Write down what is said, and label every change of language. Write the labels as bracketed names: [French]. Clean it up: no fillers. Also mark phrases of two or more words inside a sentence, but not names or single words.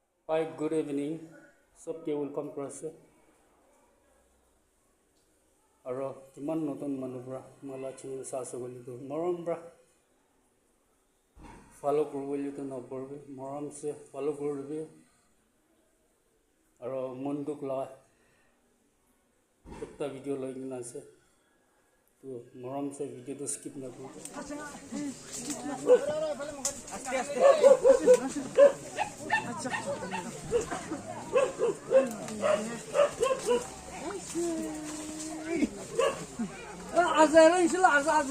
[English] Hi, good evening. Sobke welcome to us. [Naga Pidgin] Aro kiman notun manubra mala channel sasogoli to moram bra follow kurweli to no porbe moram se follow kurbe aro munduk la ekta video lagina ase to moram se video to skip na karo aste aste Azer'in şila azazı.